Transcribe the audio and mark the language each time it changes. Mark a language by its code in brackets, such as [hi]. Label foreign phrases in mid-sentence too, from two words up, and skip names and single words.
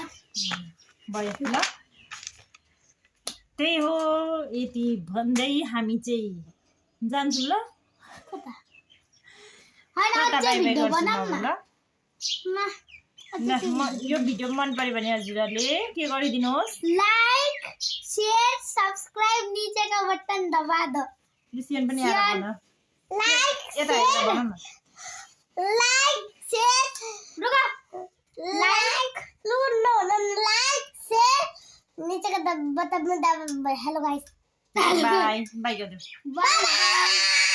[ne] भयो ल। त्यही हो। यति भन्दै हामी चाहिँ जान्छौँ ल। कता हैन अझै भिडियो बनाउँ न। यो भिडियो मन पर्यो भने हजुरहरूले के गरिदिनुहोस्, [en] like share subscribe [hi] नीचे का बटन दबा दो। [ne] क्रिस्चियन पनि आएर भन लाइक यता हेरेर भन न। [en] like share [hi] रुको [en] like like share [hi] नीचे का बटन में दबा। [en] hello guys bye bye [ne] गर्दिनु। बाय।